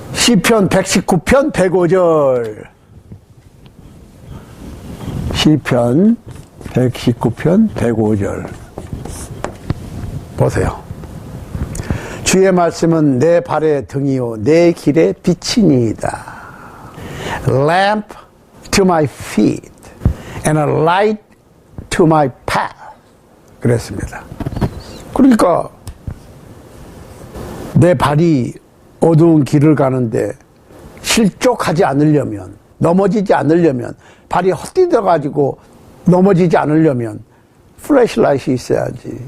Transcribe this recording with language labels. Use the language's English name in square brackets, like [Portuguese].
[Korean] 시편 119편 105절. 시편 119편 105절. 보세요. 주의 말씀은 내 발의 등이요 내 길의 빛이니이다. [English] Lamp to my feet and a light to my path. [Korean] 그랬습니다. 그러니까 내 발이 어두운 길을 가는데 실족하지 않으려면, 넘어지지 않으려면, 발이 헛디뎌가지고 넘어지지 않으려면 플래시라이트이 있어야지.